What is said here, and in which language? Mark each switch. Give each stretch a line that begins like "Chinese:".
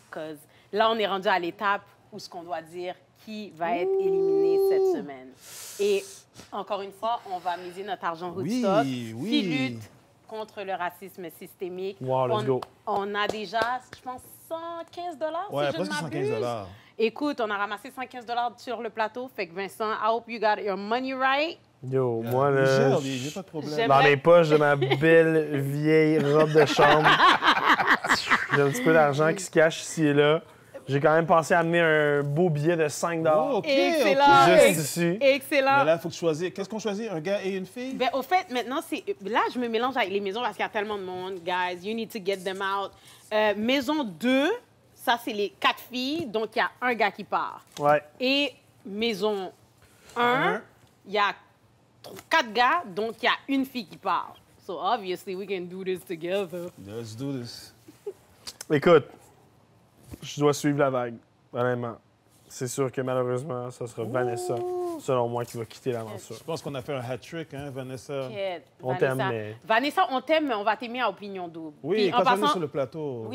French: Parce que là, on est rendu à l'étape où ce qu'on doit dire qui va être éliminé cette semaine. Et encore une fois, on va miser notre argent Hoodstock qui lutte contre le racisme systémique.
English: Wow, let's go.
French: On a déjà, je pense, 115 $. Ouais, si je ne presque m'abuse. 115 $. Écoute, on a ramassé 115 $ sur le plateau. Fait que
English: Vincent, I hope you got your money right.
French: Yo, moi, là, j'ai pas de problème. Dans les poches de ma belle vieille robe de chambre, j'ai un petit peu d'argent qui se cache ici et là. J'ai quand même pensé à amener un beau billet de 5 $. Oh, OK, excellent. Juste ici. Excellent. Mais là, il faut que tu choisisses. Qu'est-ce qu'on choisit? Un gars et une fille? Ben, au fait, maintenant, là, je me mélange avec les maisons parce qu'il y a tellement de monde.
English: Guys, you need to get them out.
French: Maison 2, ça, c'est les 4 filles, donc il y a un gars qui part. Ouais. Et maison 1, il y a 4 gars, donc il y a une fille qui part.
English: So, obviously, we can do this together. Let's do this.
French: Écoute, je dois suivre la vague, honnêtement. C'est sûr que malheureusement, ça sera Vanessa, selon moi, qui va quitter l'aventure. Je pense qu'on a fait un hat-trick, hein, Vanessa? On t'aime, mais... Vanessa, on t'aime, mais on va t'aimer à Opinion Double. Oui, puis, quand on est sur le plateau.